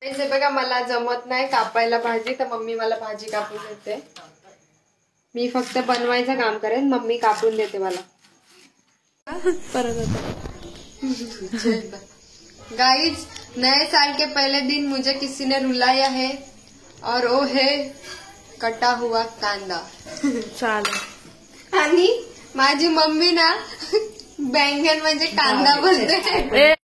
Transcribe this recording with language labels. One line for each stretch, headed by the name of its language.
Marathi: बघा मला जमत नाही कापायला भाजी तर मम्मी मला भाजी कापून देते. मी फक्त बनवायचं काम करेन. मम्मी कापून देते मला. परत
Hindi: गाइस नए साल के पहले दिन मुझे किसी ने रुलाया है और वो है कटा हुआ कांदा.
Marathi: चालेल. आणि माझी मम्मी ना बैंगन म्हणजे कांदा बोलते.